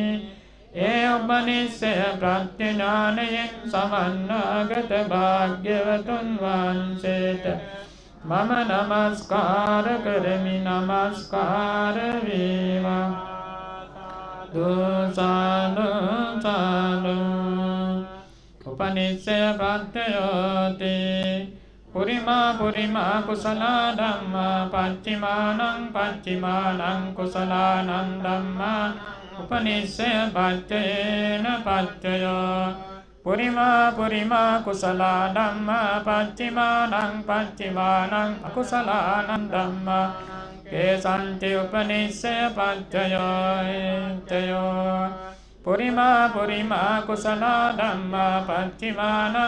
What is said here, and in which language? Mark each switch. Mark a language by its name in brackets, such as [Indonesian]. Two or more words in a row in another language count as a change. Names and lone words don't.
[Sinhala] ඒ උපනිස්සය ප්‍රත්‍යඥානයෙන් සමන්නාගත භාග්‍යවතුන් වහන්සේට මම නමස්කාර කරමි. නමස්කාර වේවා. දුසාදු සාදු. [Pali] උපනිස්සය ප්‍රත්‍යයෝති පුරිමා පුරිමා කුසලා ධම්මා පච්චිමානං පච්චිමානං කුසලානං ධම්මා උපනිස්සය පච්චයේන පච්චයෝ පුරිමා පුරිමා කුසලා ධම්මා පච්චිමානං පච්චිමානං අකුසලානං ධම්මා කේසන්ති උපනිස්සය පච්චයෝ පුරිමා පුරිමා කුසලා ධම්මා පච්චිමානං